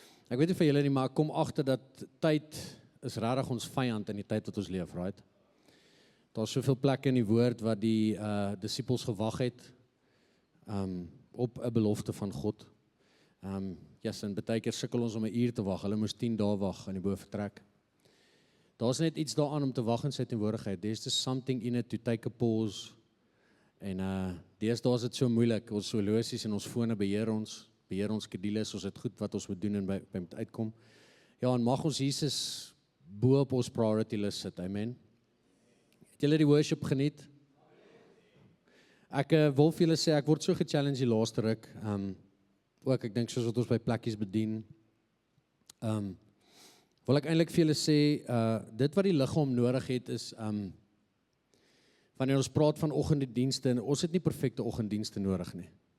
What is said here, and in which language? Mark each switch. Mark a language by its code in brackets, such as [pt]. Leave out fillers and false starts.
[af] Ek weet nie vir julle nie, maar ek kom agter dat tyd is regtig ons vyand in die tyd wat ons leef, [en] right? [af] Daar's soveel plekke in die woord wat die disippels gewag het op 'n belofte van God. En baie keer sukkel ons om 'n uur te wag. Hulle moes 10 dae wag in die bovertrek. Daar's net iets daaraan om te wag in sy teenwoordigheid. [en] There's just something in it to take a pause. [af] En deesdae is dit so moeilik. Ons horlosies en ons fone beheer ons skedules, ons het goed wat ons moet doen en by moet uitkom. Ja, en mag ons Jesus bo op ons priority list sit. Amen. Het julle die worship geniet? Ek wil vir julle sê, ek word so gechallenged die laaste ruk. Ook ek dink soos wat ons by plekkies bedien. Wil ek eintlik vir julle sê, dit wat die liggaam nodig het is, wanneer ons praat van oggenddienste, ons het nie perfekte oggenddienste nodig nie.